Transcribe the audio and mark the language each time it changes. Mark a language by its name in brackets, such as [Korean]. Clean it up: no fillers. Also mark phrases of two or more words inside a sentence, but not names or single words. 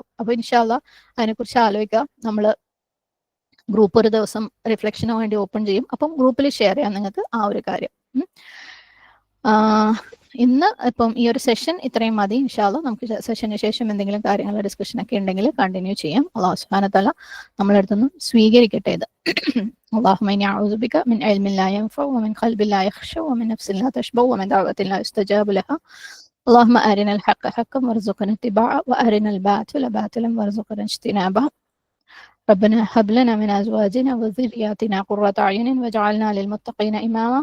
[Malayalam] അപ്പൊ [Arabic] إن شاء الله [Malayalam] അതിനെക്കുറിച്ച് ആലോചിക്കാം. നമ്മൾ ഗ്രൂപ്പ് ഒരു ദിവസം റിഫ്ലക്ഷന് വേണ്ടി ഓപ്പൺ ചെയ്യും. അപ്പം ഗ്രൂപ്പിൽ ഷെയർ ചെയ്യാം നിങ്ങൾക്ക് ആ ഒരു കാര്യം. ഇന്ന് ഇപ്പം ഈ ഒരു സെഷൻ ഇത്രയും മതി. [Arabic] إن شاء الله [Malayalam] നമുക്ക് സെഷന് ശേഷം എന്തെങ്കിലും കാര്യങ്ങൾ ഡിസ്കഷൻ ഒക്കെ ഉണ്ടെങ്കിൽ കണ്ടിന്യൂ ചെയ്യാം. [Arabic] الله سبحانه و تعالى [Malayalam] നമ്മളെ അടുത്തുനിന്ന് സ്വീകരിക്കട്ടെ ഇത്. [Arabic] اللهم إني أعوذ بك من علم لا ينفع ومن قلب لا يخشع ومن نفس لا تشبع ومن دعوة لا يستجاب لها. اللهم أرنا الحق حقا وارزقنا اتباعه وأرنا الباطل باطلا وارزقنا اجتنابه. ربنا هب لنا من أزواجنا وذرياتنا قرة أعين واجعلنا للمتقين إماما.